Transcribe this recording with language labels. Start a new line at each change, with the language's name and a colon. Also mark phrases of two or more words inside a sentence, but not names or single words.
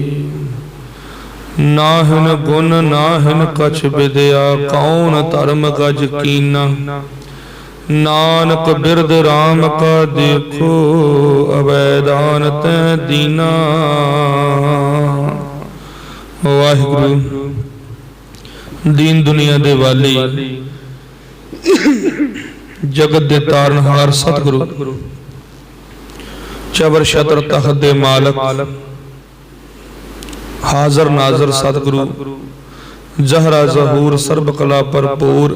Punjabi: ਨਾਹਿਨ ਗੁਣ ਨਾਹਿਨ ਕਛ ਬਿਦਿਆ, ਕੌਨ ਧਰਮ ਗਜ ਕੀਨਾ। ਨਾਨਕ ਬਿਰਦ ਰਾਮ ਕਾ ਦੇਖੋ, ਅਵੈਦਾਨ ਤੈ ਦੀਨਾ। ਵਾਹਿਗੁਰੂ ਦੀਨ ਦੁਨੀਆ ਦੇ ਵਾਲੀ, ਜਗਤ ਦੇ ਤਾਰਨਹਾਰ ਸਤਿਗੁਰੂ, ਚਬਰ ਛਤਰ ਤਖ਼ਤ ਦੇ ਮਾਲਕ, ਹਾਜ਼ਰ ਨਾਜ਼ਰ ਸਤਿਗੁਰੂ, ਜ਼ਾਹਰਾ ਜ਼ਹੂਰ ਸਰਬ ਕਲਾ ਭਰਪੂਰ।